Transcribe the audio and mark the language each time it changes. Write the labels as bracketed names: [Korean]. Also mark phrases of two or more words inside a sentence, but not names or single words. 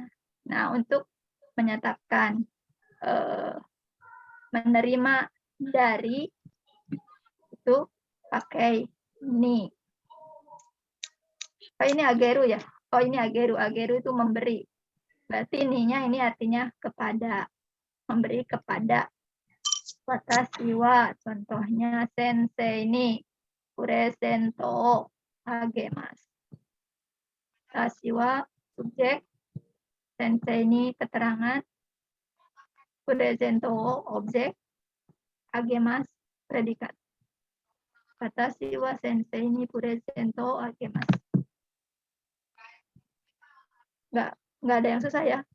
[Indonesian] Nah, untuk menyatakan menerima dari itu pakai ni. Oh, ini ageru ya. Oh, ini ageru. Ageru itu memberi. Berarti ininya ini artinya kepada, memberi kepada. [Japanese] 私は, contohnya 先生にプレゼントあげます. 私は [Indonesian] subjek, [Japanese] 先生に [Indonesian] keterangan, presento objek, agemasu predikat. [Japanese] 私は先生にプレゼントあげます. [Indonesian] Nggak ada yang susah ya.